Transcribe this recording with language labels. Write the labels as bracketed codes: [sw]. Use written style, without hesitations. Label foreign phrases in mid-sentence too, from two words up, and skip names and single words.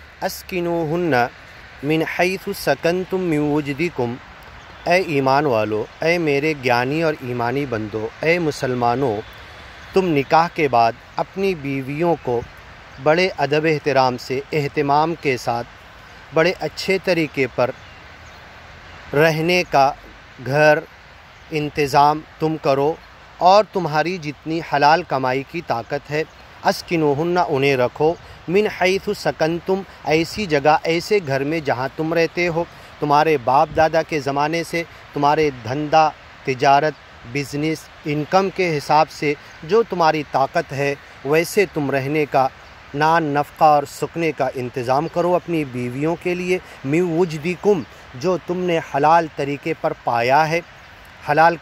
[ar] اسکنوہن من حیث سکنتم من وجدکم، [ur] اے ایمان والو، اے میرے گیانی اور ایمانی بندو، اے مسلمانوں، تم نکاح کے بعد اپنی بیویوں کو بڑے ادب احترام سے، اہتمام کے ساتھ، بڑے اچھے طریقے پر رہنے کا گھر انتظام تم کرو، اور تمہاری جتنی حلال کمائی کی طاقت ہے، اسکنوہن انہیں رکھو، [ar] من حیث سکنتم [ur] ایسی جگہ، ایسے گھر میں جہاں تم رہتے ہو، تمہارے باپ دادا کے زمانے سے تمہارے دھندا، تجارت، [en] business, income [ur] کے حساب سے جو تمہاری طاقت ہے ویسے تم رہنے کا، نان نفقہ اور سکنے کا انتظام کرو اپنی بیویوں کے لیے، [ar] من وجدکم [ur] جو تم نے حلال طریقے پر پایا ہے، حلال